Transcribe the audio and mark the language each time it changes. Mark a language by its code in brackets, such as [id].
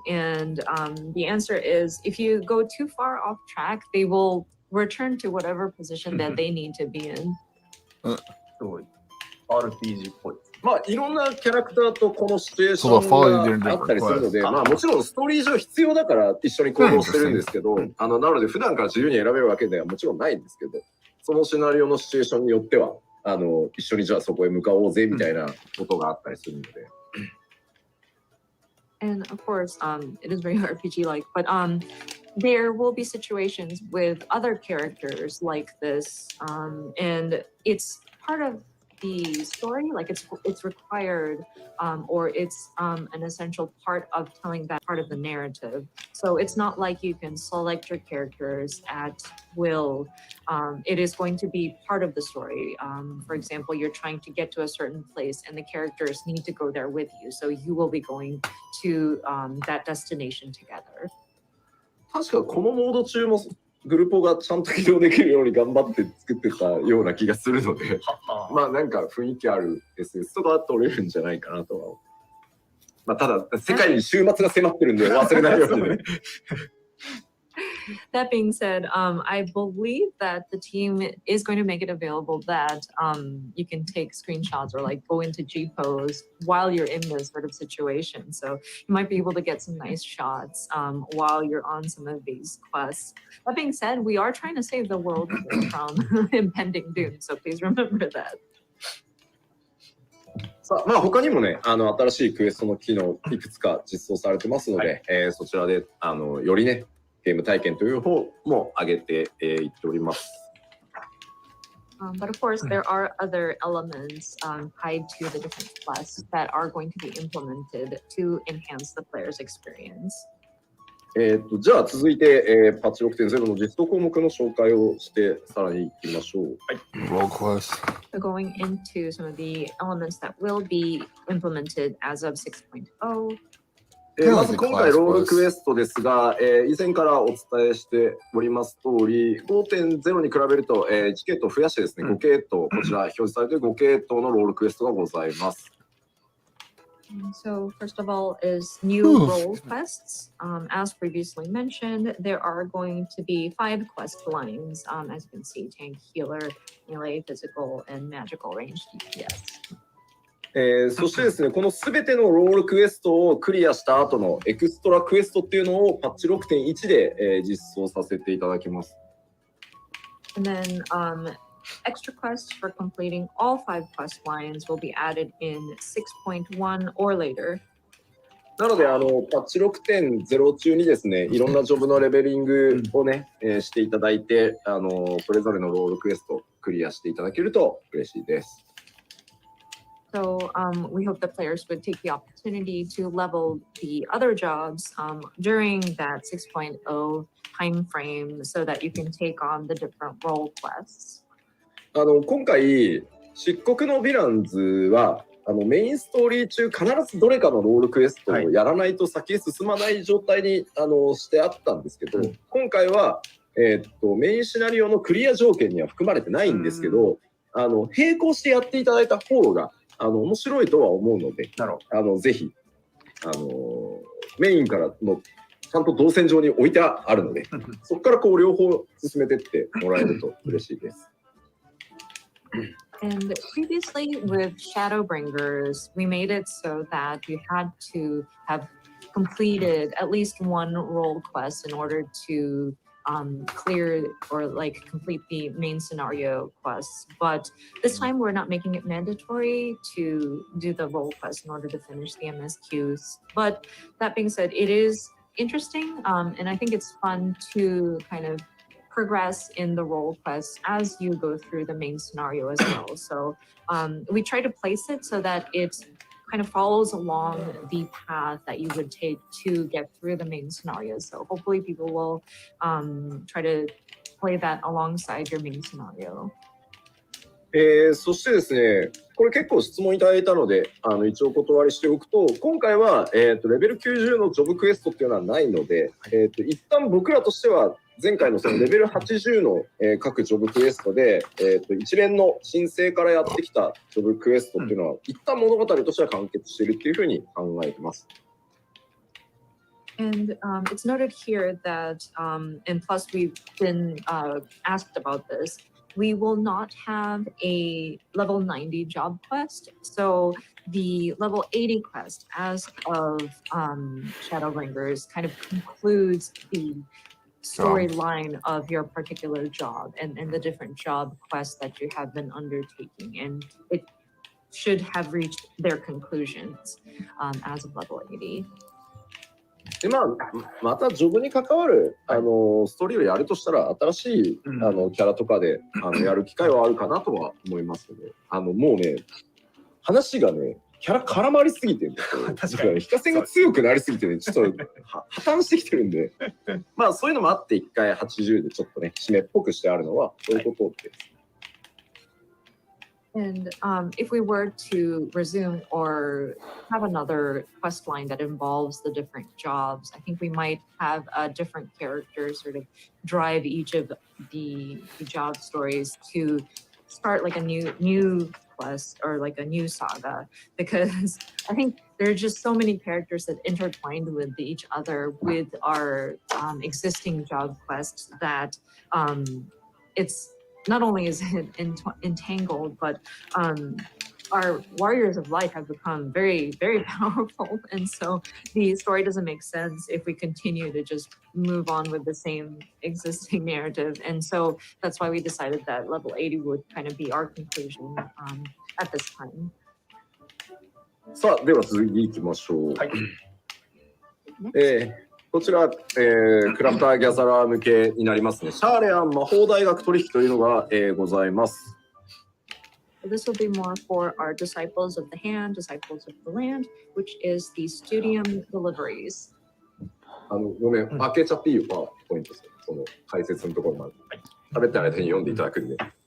[en] And the answer is, if you go too far off track, they will return to whatever position that they need to be in. [ja] RPG っぽい。まあいろんなキャラクターとこのシチュエーションがあったりするので、まあもちろんストーリー上必要だから一緒に行動してるんですけど、なので普段から自由に選べるわけではもちろんないんですけど、そのシナリオのシチュエーションによっては一緒にじゃあそこへ向かおうぜみたいなことがあったりするので。 [en] And of course, it is very RPG-like, but there will be situations with other characters like this, and it's part of the story, like it's required, or it's an essential part of telling that part of the narrative. So it's not like you can select your characters at will. It is going to be part of the story. For example, you're trying to get to a certain place and the characters need to go there with you. So you will be going to that destination together. [ja] 確かこのモード中もグルポがちゃんと起動できるように頑張って作ってたような気がするので、まあなんか雰囲気ある SS とか取れるんじゃないかなとは。まあただ世界に週末が迫ってるんで忘れないようにね。 [en] That being said, I believe that the team is going to make it available that you can take screenshots or like go into G pose while you're in this sort of situation. So you might be able to get some nice shots while you're on some of these quests. That being said, we are trying to save the world from impending doom. So please remember that. [ja] さあ、まあ他にもね、新しいクエストの機能いくつか実装されてますので、そちらでよりね。ゲーム体験という方も上げていっております。 [en] But of course, there are other elements tied to the different quests that are going to be implemented to enhance the player's experience. [ja] じゃあ続いて、パッチ 6.0 の実装項目の紹介をしてさらにいきましょう。 [en] Roll quest. So going into some of the elements that will be implemented as of 6.0. [ja] まず今回ロールクエストですが、以前からお伝えしております通り 5.0 に比べると、1系統増やしてですね、5系統、こちら表示されている5系統のロールクエストがございます。 [en] So first of all is new role quests. As previously mentioned, there are going to be 5 quest lines. As you can see, tank, healer, melee, physical, and magical range DPS. [ja] そしてですね、このすべてのロールクエストをクリアした後のエクストラクエストっていうのをパッチ 6.1 で、実装させていただきます。 [en] And then extra quests for completing all 5 quest lines will be added in 6.1 or later. [ja] なのでパッチ 6.0 中にですね、いろんなジョブのレベリングをね、していただいて、それぞれのロールクエストをクリアしていただけると嬉しいです。 [en] So we hope that players would take the opportunity to level the other jobs during that 6.0 time frame so that you can take on the different role quests. [ja] 今回、漆黒のヴィランズはメインストーリー中必ずどれかのロールクエストをやらないと先へ進まない状態にしてあったんですけど、今回は、メインシナリオのクリア条件には含まれてないんですけど、並行してやっていただいた方が面白いとは思うので、ぜひメインからのちゃんと動線上に置いてあるので、そこからこう両方進めてってもらえると嬉しいです。 [en] And previously with Shadowbringers, we made it so that you had to have completed at least one role quest in order to clear or like complete the main scenario quests. But this time we're not making it mandatory to do the role quest in order to finish the MSQs. But that being said, it is interesting and I think it's fun to kind of progress in the role quests as you go through the main scenario as well. So we try to place it so that it kind of follows along the path that you would take to get through the main scenario. So hopefully people will try to play that alongside your main scenario. [ja] そしてですね、これ結構質問いただいたので、一応お断りしておくと、今回は、レベル90のジョブクエストっていうのはないので、一旦僕らとしては、前回のそのレベル80の、各ジョブクエストで、一連の申請からやってきたジョブクエストっていうのは、一旦物語としては完結しているっていうふうに考えてます。 [en] And it's noted here that, and plus we've been asked about this, we will not have a level 90 job quest. So the level 80 quest as of Shadowbringers kind of concludes the storyline of your particular job and the different job quests that you have been undertaking. And it should have reached their conclusions as of level 80. [ja] でまたジョブに関わるストーリーをやるとしたら新しいキャラとかでやる機会はあるかなとは思いますけど、もうね話がねキャラ絡まりすぎてるんですよ。確かに非化線が強くなりすぎてねちょっと破綻してきてるんでそういうのもあって一回80でちょっとね締めっぽくしてあるのはそういうことです。 [en] And if we were to resume or have another quest line that involves the different jobs, I think we might have a different character sort of drive each of the job stories to start like a new quest or like a new saga, because I think there are just so many characters that intertwined with each other with our existing job quests that it's not only is it entangled, but our warriors of light have become very, very powerful. And so the story doesn't make sense if we continue to just move on with the same existing narrative. And so that's why we decided that level 80 would kind of be our conclusion at this time. [ja] さあ、では続きいきましょう。はい。こちら、クラフターギャザラー向けになりますね。シャーレアン魔法大学取引というのが、ございます。 [en] This will be more for our disciples of the hand, disciples of the land, which is the studium deliveries. [ja] ごめん、開けちゃっていいよ、パワーポイント、その解説のところまで。喋ってる間に読んでいただくんで。